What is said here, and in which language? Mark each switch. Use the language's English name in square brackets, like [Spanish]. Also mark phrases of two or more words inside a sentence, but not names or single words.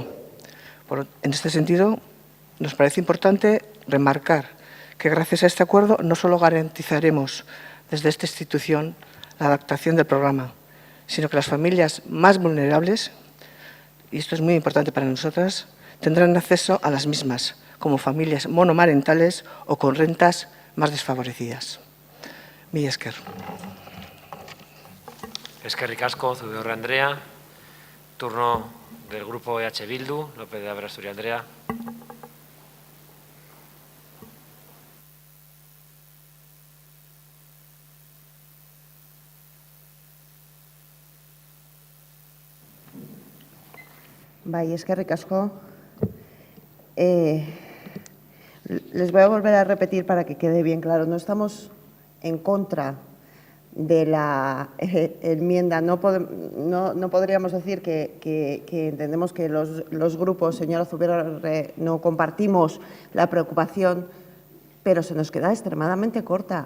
[Spanish] En este sentido, nos parece importante remarcar que gracias a este acuerdo no solo garantizaremos desde esta institución la adaptación del programa, sino que las familias más vulnerables, y esto es muy importante para nosotras, tendrán acceso a las mismas, como familias monomarentales o con rentas más desfavorecidas. [Basque] Mila esker. Eskerrik asko, Zubiaurre Andrea. [Spanish] Turno del grupo EH Bildu, López de Aberasturi Andrea. [Basque] Bai, eskerrik asko. [Spanish] Les voy a volver a repetir para que quede bien claro. No estamos en contra de la enmienda. No podríamos decir que entendemos que los grupos, señora Zubiaurre, no compartimos la preocupación, pero se nos queda extremadamente corta.